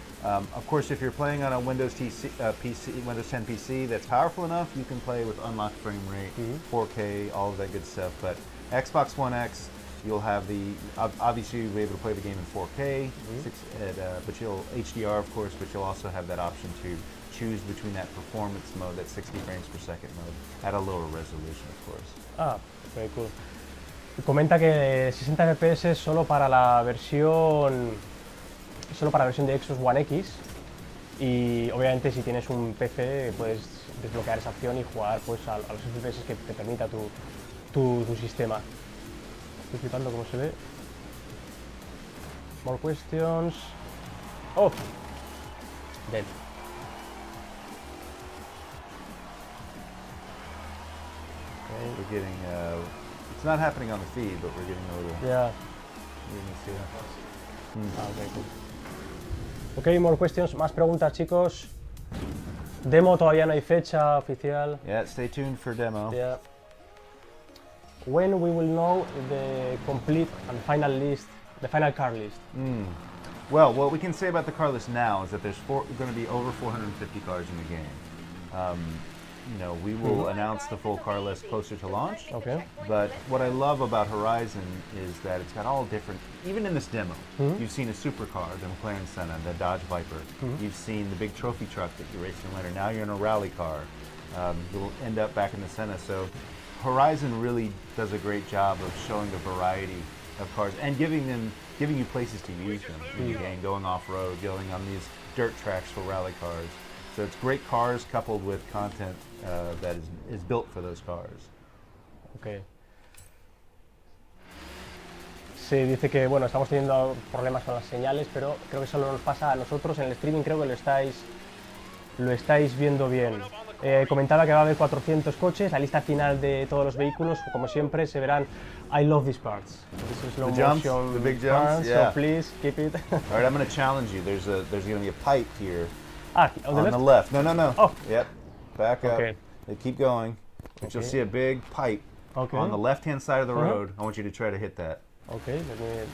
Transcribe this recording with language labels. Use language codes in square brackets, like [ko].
[en] Of course, if you're playing on a Windows 10 PC that's powerful enough, you can play with unlocked frame rate, 4K, all of that good stuff. But Xbox One X, you'll have obviously you'll be able to play the game in 4K, but you'll HDR, of course, but you'll also have that option to choose between that performance mode, that 60 frames per second mode, at a lower resolution, of course. Ah, very cool. [es] Comenta que 60 FPS solo para la versión de Xbox One X, y obviamente si tienes un PC puedes desbloquear esa opción y jugar pues a los FPS que te permita tu sistema. Estoy flipando cómo se ve. [en] More questions. Oh! Dead. Okay. We're getting, it's not happening on the feed, but we're getting a little... Yeah. We're gonna see that. Okay, cool. Ok, more questions, [es] más preguntas, chicos. Demo todavía no hay fecha oficial. [en] Yeah, stay tuned for demo. Yeah. When we will know the complete and final list, the final car list? Well, what we can say about the car list now is that there's going to be over 450 cars in the game. You know, we will announce the full car list closer to launch. Okay. But what I love about Horizon is that it's got all different, even in this demo, you've seen a supercar, the McLaren Senna, the Dodge Viper. You've seen the big trophy truck that you're racing later. Now you're in a rally car. You'll end up back in the Senna. So Horizon really does a great job of showing the variety of cars and giving you places to use them in the game, going off-road, going on these dirt tracks for rally cars. So it's great cars coupled with content that is built for those cars. Ok. [es] Sí, dice que bueno, estamos teniendo problemas con las señales, pero creo que solo nos pasa a nosotros en el streaming, creo que lo estáis viendo bien. Comentaba que va a haber 400 coches, la lista final de todos los vehículos, como siempre, se verán. [en] I love these parts. This is slow motion, the big jumps, parts, yeah. So please keep it. All right, I'm going to challenge you. There's going to be a pipe here. Ah, on the left. No, no, no. Oh. Yep. Back up. Okay. They keep going. But you'll see a big pipe on the left-hand side of the road. I want you to try to hit that. Okay, let me.